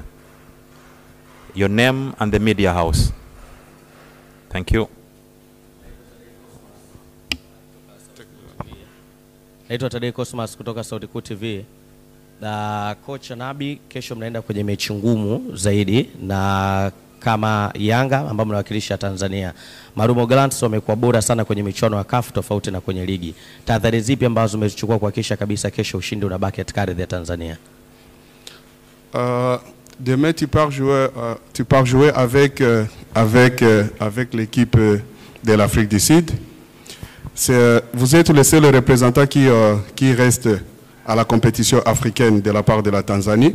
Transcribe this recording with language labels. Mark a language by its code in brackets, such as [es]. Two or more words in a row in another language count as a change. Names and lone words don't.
[en] Your name and the media house. Thank you. [sw] Naitwa Tadei Cosmas kutoka Sauti Kuu TV. Na coach Nabi, kesho mnaenda kwenye mechi ngumu zaidi na kama Yanga ambao mnawakilisha Tanzania. Marumo Gallants wamekuwa bora sana kwenye michuano ya CAF tofauti na kwenye ligi. Tahadhari zipi ambazo umechukua kuhakikisha kabisa kesho ushindi unabaki katika ardhi ya Tanzania? [fr] Demain tu pars jouer avec l'équipe de l'Afrique du Sud. Vous êtes le seul représentant qui reste à la compétition africaine de la part de la Tanzanie.